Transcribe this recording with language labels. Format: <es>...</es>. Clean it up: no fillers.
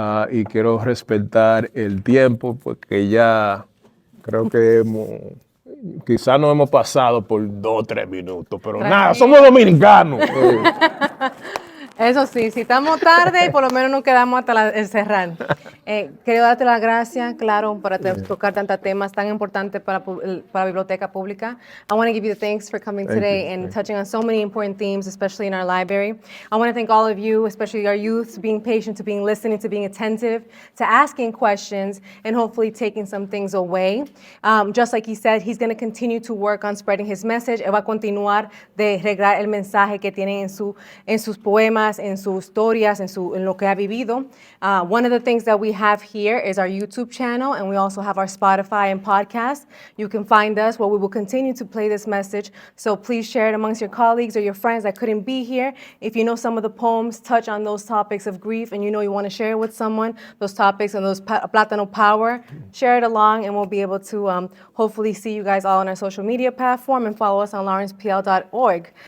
<es>Y quiero respetar el tiempo porque ya creo que quizás nos hemos pasado por 2 o 3 minutos, pero nada, somos dominicanos. Eso sí, si estamos tarde, por lo menos nos quedamos hasta el cerrar. Quiero darte las gracias, claro, por tocar tantos temas tan importantes para la biblioteca pública.</es> <en>I want to give you the thanks for coming today and touching on so many important themes, especially in our library. I want to thank all of you, especially our youth, to being patient, to being listening, to being attentive, to asking questions, and hopefully taking some things away. Just like he said, he's going to continue to work on spreading his message.</en> <es>Él va a continuar de regar el mensaje que tiene en sus poemas, en sus historias, en lo que ha vivido.</es> <en>One of the things that we have here is our YouTube channel, and we also have our Spotify and podcast. You can find us where we will continue to play this message. So please share it amongst your colleagues or your friends that couldn't be here. If you know some of the poems touch on those topics of grief and you know you want to share it with someone, those topics and those Plátano Power, share it along and we'll be able to hopefully see you guys all on our social media platform and follow us on lawrencepl.org.</en>